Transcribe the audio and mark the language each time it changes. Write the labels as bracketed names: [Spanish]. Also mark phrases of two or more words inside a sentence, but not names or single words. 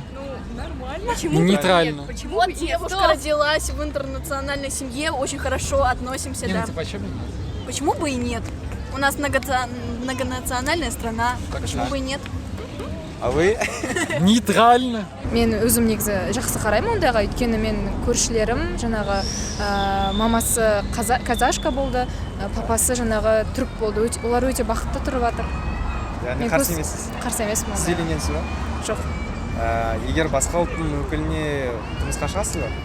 [Russian] Нормально. Почему нейтрально. Почему девушка родилась в интернациональной семье, очень хорошо относимся, Не, ну да. типа, чё бы нет? Почему бы и нет? У нас многонациональная страна, почему бы и нет? А вы? Нейтрально. [Kazakh] Мен өзім негізі жақсы қараймын ондайға, өйткені мен көршілерім жаңағы мамасы казашка болды, папасы жаңағы түрік болды. Олар өте бақытты тұрып жатыр. Яғни қарсы емессіз? Қарсы емеспін. Сіз үйленгенсіз ба? Жоқ. Егер басқа ұлттың өкіліне тұрмысқа шығасыз ба?